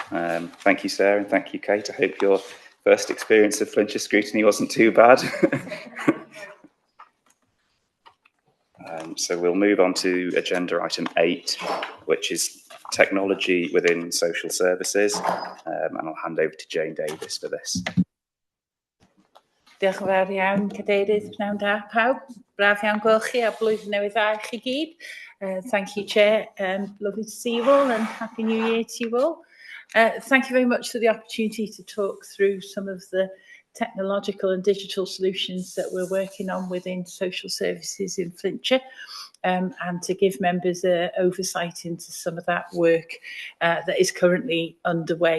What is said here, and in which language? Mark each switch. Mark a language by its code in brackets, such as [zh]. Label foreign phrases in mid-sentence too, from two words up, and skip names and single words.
[en] Thank you, Sarah, and thank you, Kate. I hope your first experience of Flintshire Scrutiny wasn't too bad. So we'll move on to agenda item 8, which is technology within social services, and I'll hand over to Jane Davis for this. [cy] Diolch yn fawr iawn, Cadeirydd. Pnawn da pawb. Braf iawn gweld chi a blwyddyn newydd dda i chi gyd. [en] Thank you, Chair. Lovely to see you all and Happy New Year to you all. Thank you very much for the opportunity to talk through some of the technological and digital solutions that we're working on within social services in Flintshire, and to give members oversight into some of that work that is currently underway.